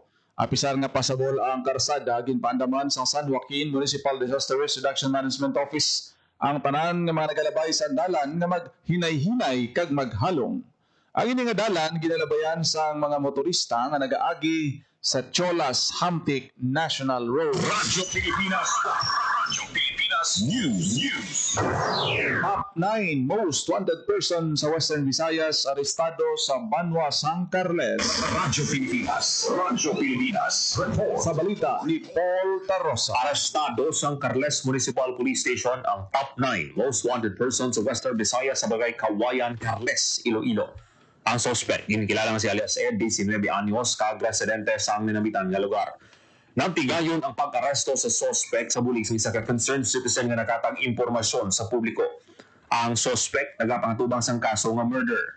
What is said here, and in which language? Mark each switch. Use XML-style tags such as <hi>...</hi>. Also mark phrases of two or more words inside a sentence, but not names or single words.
<hil>Apisar nga pasabol ang karsada ginpaandaman sa San Joaquin Municipal Disaster Risk Reduction Management Office ang tanan nga mga nagalabay sa dalan nga maghinay-hinay kag maghalong. Ang ini nga dalan ginalabayan sa mga motorista nga nagaagi sa Cholas Hamtic National Road. Radyo Pilipinas. News.</hil> <en>Top 9 most wanted person</en> <hil>sa Western Visayas arestado sa Banwa, San Carles. Radyo Pilipinas. Report. Sa balita ni Paul Tarosa. Arestado sa Carles Municipal Police Station ang</hil> <en>top 9 most wanted persons</en> <hil>sa Western Visayas sa Barangay Kawayan, Carles, Iloilo. Ang suspect, ginikilala nga si alias Ed, 19 anyos, kag-residente sa minamitan nga lugar. Nagtigayon ang pag-aresto sa suspect sa bulig sa isa ka</hil> <en>concerned citizen</en> <hil>nga nakatag impormasyon sa publiko. Ang suspect nagapangtubang sang kaso nga murder.</hil>